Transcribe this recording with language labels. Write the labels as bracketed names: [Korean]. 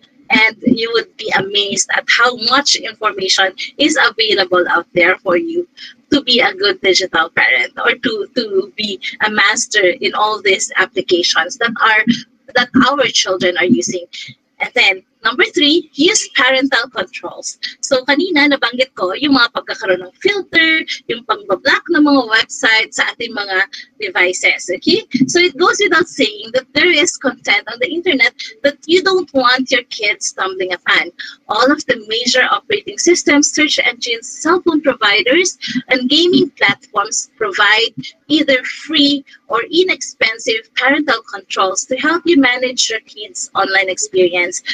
[English] And you would be amazed at how much information is available out there for you to be a good digital parent or to be a master in all these applications that our children are using. And then, number 3, use parental controls. [Filipino] So, kanina nabanggit ko yung mga pagkakaroon ng filter, yung pagbablock ng mga websites sa ating mga devices, okay? [English] So, it goes without saying that there is content on the internet that you don't want your kids stumbling upon. All of the major operating systems, search engines, cell phone providers, and gaming platforms provide either free or inexpensive parental controls to help you manage your kids' online experience.